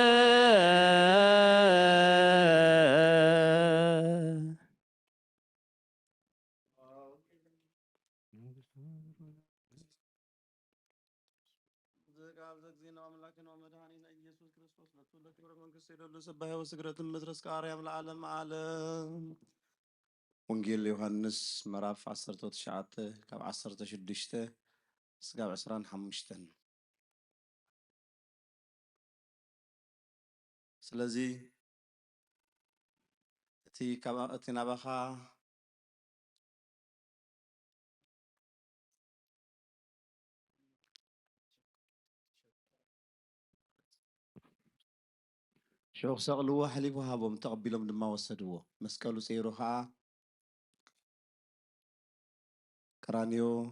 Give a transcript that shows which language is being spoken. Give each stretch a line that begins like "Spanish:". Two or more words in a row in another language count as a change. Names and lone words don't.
Geez: ቃል ዘእግዚእነ አምላክነ ወመድኃኒነ ኢየሱስ ክርስቶስ ለትውልደ ክብረ መንግሥት የደሉ ስባሄ ወስግደትን ምድረስ ከአርያም ለዓለም ዓለም ወንጌል ዮሐንስ ምዕራፍ 19
Tigrinya: ካብ 16 እስካብ 25 ስለዚ እቲ ናባኻ ሸውኽ ሰቕልዎ ሓሊፉ ሃቦም ተቐቢሎም ድማ ወሰድዎ መስቀሉ ፀይሩ ከዓ ቀራንዮ